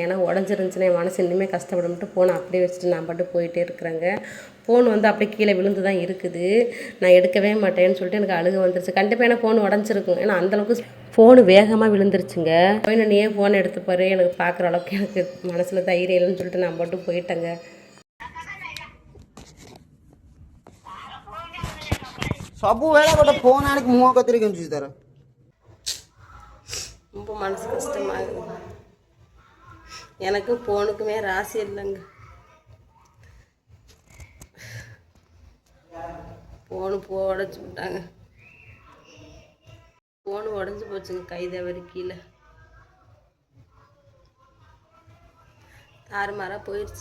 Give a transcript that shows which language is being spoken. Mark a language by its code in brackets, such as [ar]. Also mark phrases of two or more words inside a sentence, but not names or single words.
[ta] ஏன்னா உடஞ்சிருந்துச்சுன்னா என் மனசு இன்னுமே கஷ்டப்படணும்ட்டு ஃபோனை அப்படியே வச்சுட்டு நான் பாட்டு போயிட்டே இருக்கிறேங்க. ஃபோன் வந்து அப்படியே கீழே விழுந்து தான் இருக்குது. நான் எடுக்கவே மாட்டேன்னு சொல்லிட்டு எனக்கு அழுக வந்துருச்சு. கண்டிப்பாக ஏன்னா ஃபோன் உடஞ்சிருக்கும். ஏன்னா அந்தளவுக்கு ஃபோனு வேகமாக விழுந்துருச்சுங்க. நீ ஏன் ஃபோனை எடுத்துப்பாரு, எனக்கு பார்க்குற அளவுக்கு எனக்கு மனசில் தைரியம் இல்லைன்னு சொல்லிட்டு நான் மட்டும் போயிட்டேங்க. [or] ସବୁ ବେଳା ଗୋଟେ ଫୋନ୍ ଆଣିକି ମୁହଁ କତିରେ କେଞ୍ଚୁଛି ତାର. [ta] ரொம்ப மனசு கஷ்டமாகுது. எனக்கு ஃபோனுக்குமே ராசி இல்லைங்க. ஃபோனு உடச்சி விட்டாங்க. ஃபோனு உடஞ்சி போச்சுங்க. கை தவறி கீழே தாறுமாறாக போயிடுச்சு.